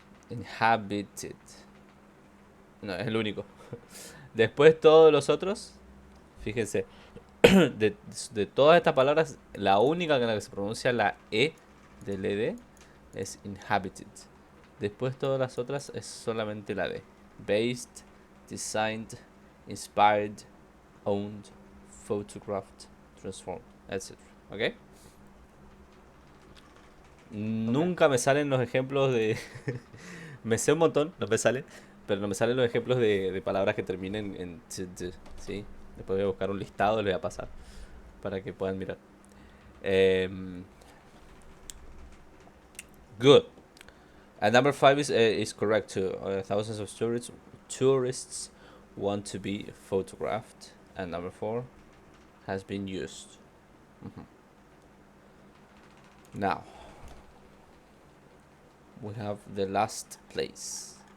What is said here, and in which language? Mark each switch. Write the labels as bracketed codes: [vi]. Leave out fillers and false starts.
[en] Inhabited. [es] No, es el único. Después todos los otros, fíjense, de todas estas palabras, la única en la que se pronuncia la E del ED es inhabited. Después todas las otras es solamente la D. [en] Based, designed, inspired, owned, photographed, transformed, etc. ¿Ok? Okay. [es] Nunca me salen los ejemplos de... me sé un montón, no me sale, pero no me salen los ejemplos de palabras que terminen en t, ¿sí? Después voy a buscar un listado, les voy a pasar para que puedan mirar. Um, Good. [en] And number five is correct too. Thousands of tourists want to be photographed. And number four has been used. Mhm. Now we have the last place.